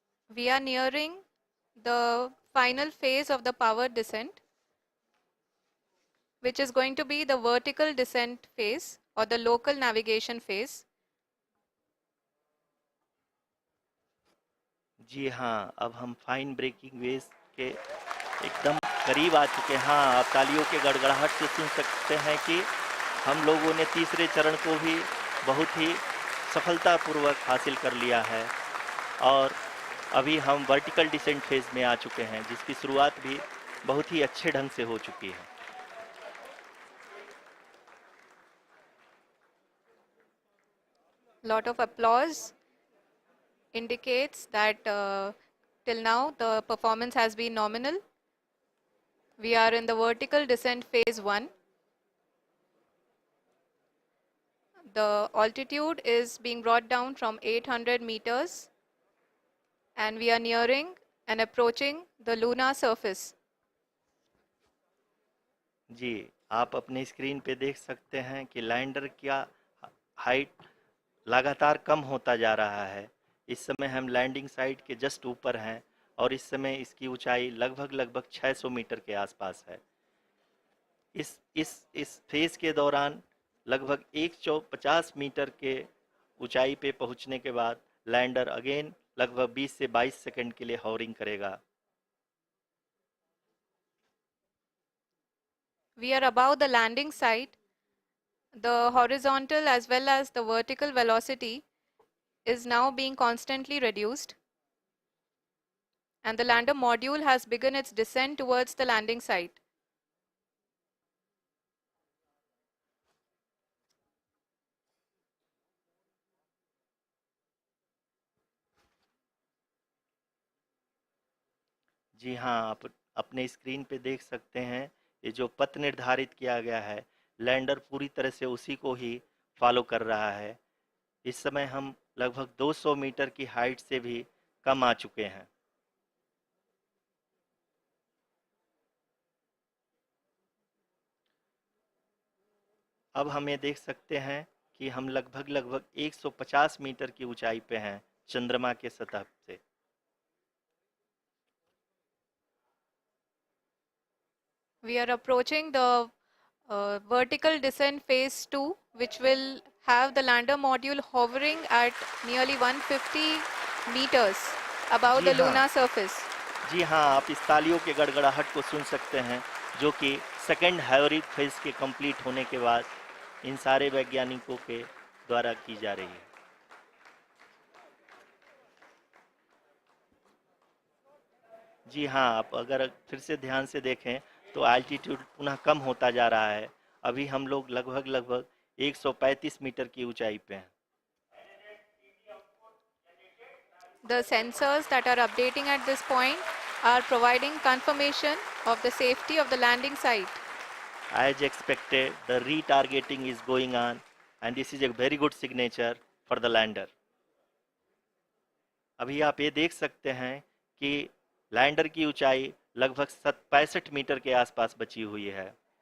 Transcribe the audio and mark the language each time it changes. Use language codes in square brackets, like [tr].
[en] We are nearing the final phase of the power descent, which is going to be the vertical descent phase or the local navigation phase. [hi] जी हाँ, अब हम fine breaking waves के एकदम करीब आ चुके हैं। हाँ, आप तालियों के गड़गड़ाहट से सुन सकते हैं कि हम लोगों ने तीसरे चरण को भी बहुत ही सफलतापूर्वक हासिल कर लिया है और अभी हम वर्टिकल डिसेंट फेज में आ चुके हैं, जिसकी शुरुआत भी बहुत ही अच्छे ढंग से हो चुकी है। [en] Lot of applause indicates that till now the performance has been nominal. We are in the vertical descent phase 1. The altitude is being brought down from 800 meters and we are nearing and approaching the lunar surface. [hi] जी, आप अपने screen पे देख सकते हैं कि lander का height लगातार कम होता जा रहा है। इस समय हम लैंडिंग साइट के जस्ट ऊपर हैं और इस समय इसकी ऊंचाई लगभग 600 मीटर के आसपास है। इस फेज के दौरान लगभग 150 मीटर के ऊंचाई पे पहुंचने के बाद लैंडर अगेन लगभग 20 से 22 सेकंड के लिए हॉवरिंग करेगा। [en] We are above the landing site. The horizontal as well as the vertical velocity is now being constantly reduced. And the lander module has begun its descent towards the landing site. [hi] जी हाँ, आप अपने screen पे देख सकते हैं ये जो पथ निर्धारित किया गया है, लैंडर पूरी तरह से उसी को ही फॉलो कर रहा है। इस समय हम लगभग 200 मीटर की हाइट से भी कम आ चुके हैं। अब हम ये देख सकते हैं कि हम लगभग 150 मीटर की ऊंचाई पे हैं चंद्रमा के सतह से। [en] We are approaching the vertical descent phase 2, which will have the lander module hovering at nearly 150 meters above [hi] ji [en] the [hi] हाँ, [en] lunar surface. [hi] जी हाँ, आप इस तालियों के गड़गड़ाहट को सुन सकते हैं, जो कि सेकंड हाइब्रिड फेज के कंप्लीट होने के बाद इन सारे वैज्ञानिकों के द्वारा की जा रही है। जी हाँ, आप अगर फिर से ध्यान से देखें तो एल्टीट्यूड पुनः कम होता जा रहा है। अभी हम लोग लगभग 135 मीटर की ऊंचाई पे हैं। [en] The sensors that are updating at this point are providing confirmation of the safety of the landing site. As expected, the retargeting is going on and this is a very good signature for the lander. [hi] अभी आप ये देख सकते हैं कि lander की ऊंचाई लगभग 65 मीटर के आसपास बची हुई है।